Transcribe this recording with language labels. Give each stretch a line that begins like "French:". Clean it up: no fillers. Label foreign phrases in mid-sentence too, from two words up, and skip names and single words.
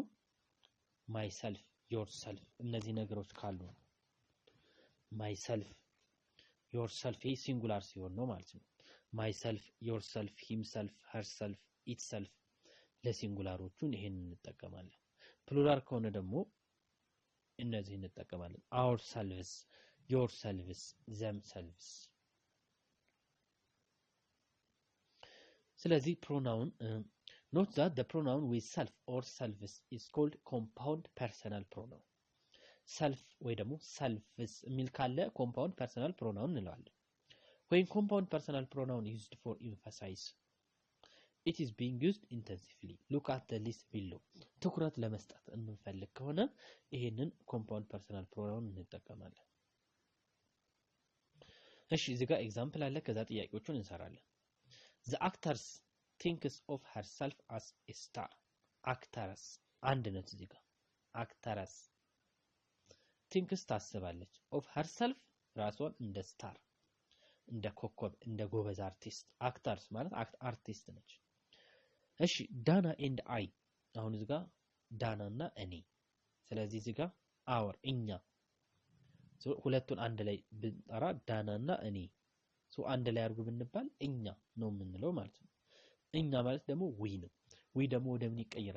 English: myself, yourself
Amharic: እነዚህ ነገሮች ካሉ ነው።
English: myself, yourself
Amharic: ይሄ ሲንጉላር ሲሆን ነው ማለት ነው።
English: myself, yourself, himself, herself, itself
Amharic: ለሲንጉላሮቹን ይሄን እንጠቀማለን። ፕሉራል ከሆነ ደግሞ እነዚህ እንጠቀማለን።
English: our selves, your selves, themselves። ስለዚህ ፕሮናውን note that the pronoun with self or selves is called compound personal pronoun። self
Amharic: ወይ ደግሞ
English: selves
Amharic: የሚል ካለ
English: compound personal pronoun እንለዋለን። when compound personal pronoun used for emphasize, it is being used intensively. look at the list below።
Amharic: ትኩረት ለመስጠት እንፈልግ ከሆነ ይሄንን
English: compound personal pronoun
Amharic: እንጠቀማለን። እሺ እዚህ ጋር ኤግዛምፕል አለ፣ ከዛ ጥያቄዎቹን እንሰራለን። the
English: actress thinks of herself as a star። actress
Amharic: አንድ ነች እዚህ ጋር
English: actress thinks ታስባለች of herself
Amharic: ራሷን እንደ ስታር፣ እንደ ኮከብ፣ እንደ ጎበዝ አርቲስት። actors ማለት አርቲስት ነች። እሺ
English: Dana and I
Amharic: አሁን እዚህ ጋር ዳና እና እኔ፣ ስለዚህ እዚህ ጋር አወር እኛ ሁለቱን አንድ ላይ ብንጠራ ዳና እና እኔ አንድ ላይ አድርጉ ብንባል እኛ ነው የምንለው ማለት ነው። እኛ ማለት ደግሞ ዊ ነው። ዊ ደግሞ ወደ ምን ይቀየራል?